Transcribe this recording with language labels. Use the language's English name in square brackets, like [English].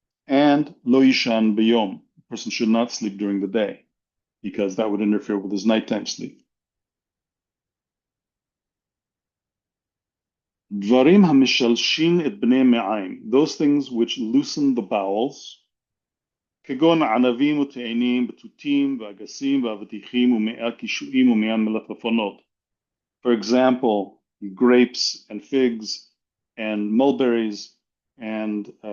[Hebrew] And לא יישן ביום. [English] A person should not sleep during the day, because that would interfere with his nighttime sleep. [Hebrew] דברים המשלשים את בני מעיים, [English] those things which loosen the bowels, [Hebrew] כגון ענבים ותאנים, בתותים ואגסים ואבטיחים ומאה קישואים ומאה מלפפונות. [English] For example, grapes and figs and mulberries and